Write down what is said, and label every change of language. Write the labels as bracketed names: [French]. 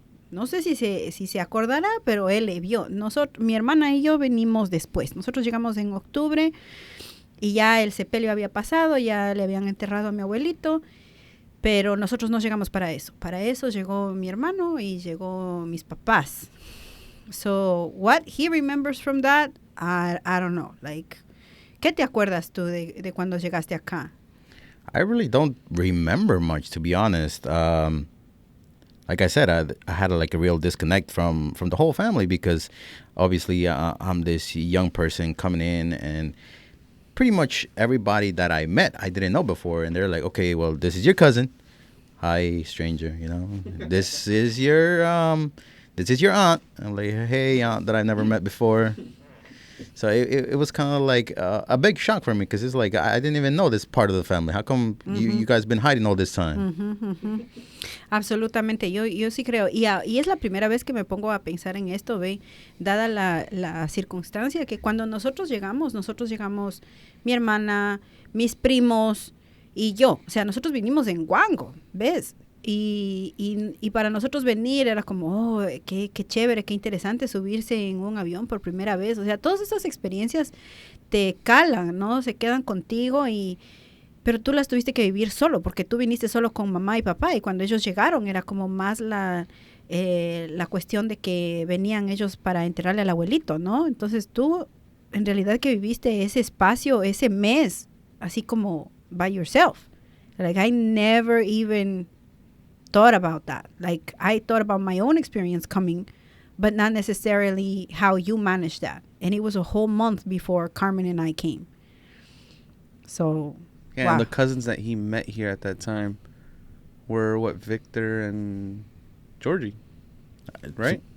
[Spanish] No sé si se acordará, pero él le vio. Mi hermana y yo venimos después. Nosotros llegamos en octubre y ya el sepelio había pasado, ya le habían enterrado a mi abuelito. Pero nosotros no llegamos para eso. Para eso llegó mi hermano y llegó mis papás. [English] So, what he remembers from that, I don't know. [Spanish] Like, ¿qué te acuerdas tú de cuando llegaste acá? [English] I really don't remember much, to be honest. Like I said, I had like a real disconnect from the whole family because obviously I'm this young person coming in, and pretty much everybody that I met, I didn't know before. And they're like, okay, well, this is your cousin. Hi, stranger, you know. This is your aunt. I'm like, hey, aunt that I never met before. So it was kind of like a big shock for me because it's like, I didn't even know this part of the family. How come you guys been hiding all this time? [Spanish] Absolutamente, yo sí creo. Y es la primera vez que me pongo a pensar en esto, ¿ve? Dada la circunstancia que cuando nosotros llegamos, mi hermana, mis primos y yo. O sea, nosotros vinimos en guango, ¿ves? Y para nosotros venir era como, oh, qué chévere, qué interesante subirse en un avión por primera vez. O sea, todas esas experiencias te calan, ¿no? Se quedan contigo pero tú las tuviste que vivir solo, porque tú viniste solo con mamá y papá, y cuando ellos llegaron era como más la cuestión de que venían ellos para enterrarle al abuelito, ¿no? Entonces tú, en realidad que viviste ese espacio, ese mes, así como [English] by yourself. Like, I never even thought about that. Like, I thought about my own experience coming, but not necessarily how you managed that. And it was a whole month before Carmen and I came. So, yeah, wow. And the cousins that he met here at that time were Victor and Georgie, right?